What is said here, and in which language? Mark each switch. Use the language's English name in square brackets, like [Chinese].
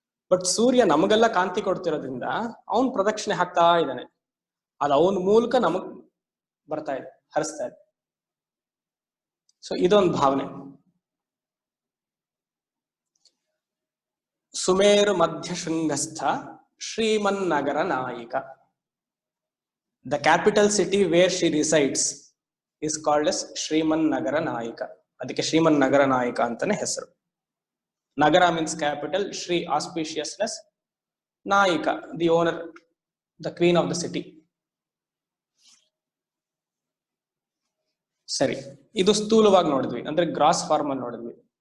[Kannada] But ಸೂರ್ಯ ನಮಗೆಲ್ಲ ಕಾಂತಿ ಕೊಡ್ತಿರೋದ್ರಿಂದ ಅವನ್ ಪ್ರದಕ್ಷಿಣೆ ಹಾಕ್ತಾ ಇದ್ದಾನೆ. ಅದು ಅವನ ಮೂಲಕ ನಮಗ್ ಬರ್ತಾ ಇದೆ, ಹರಿಸ್ತಾ ಇದೆ. ಸೊ ಇದೊಂದು ಭಾವನೆ. [Sanskrit] ಸುಮೇರು ಮಧ್ಯ ಶೃಂಗಸ್ಥ ಶ್ರೀಮನ್ನಗರ Naik. [English] The capital city where she resides is called as ಶ್ರೀಮನ್ನಗರ ನಾಯಿಕ. [Kannada] ಅದಕ್ಕೆ ಶ್ರೀಮನ್ನಗರ ನಾಯಿಕ ಅಂತಾನೆ ಹೆಸರು. [English] ನಗರ means capital, ಶ್ರೀ auspiciousness, ನಾಯಿಕ the owner, the queen of the city. [Kannada] ಸರಿ, ಇದು ಸ್ಥೂಲವಾಗಿ ನೋಡಿದ್ವಿ, ಅಂದ್ರೆ ಗ್ರಾಸ್ ಫಾರ್ಮ್ ಅಲ್ಲಿ ನೋಡಿದ್ವಿ.